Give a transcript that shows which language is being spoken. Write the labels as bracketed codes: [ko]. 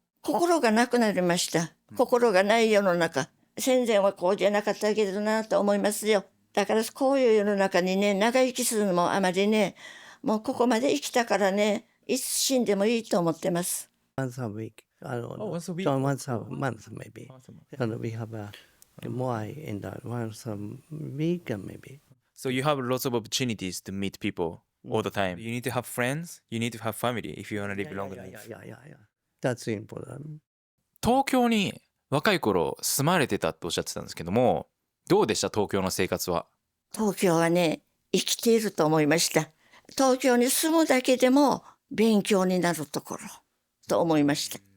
[ja] 心がなくなりました。心がない世の中。戦前はこうじゃなかったけどなと思いますよ。だからこういう世の中にね、長生きするのもあまりね、もうここまで生きたからね、いつ死んでもいいと思ってます。 [en] Once a week. once a week. So once a month maybe. And we have more in the once a week maybe. So you have lots of opportunities to meet people all the time. You need to have friends, you need to have family if you want to live long life. Yeah. That's important. [ja] 東京に若い頃住まれてたっておっしゃってたんですけども、どうでした東京の生活は？東京はね、生きていると思いました。東京に住むだけでも勉強になるところと思いました。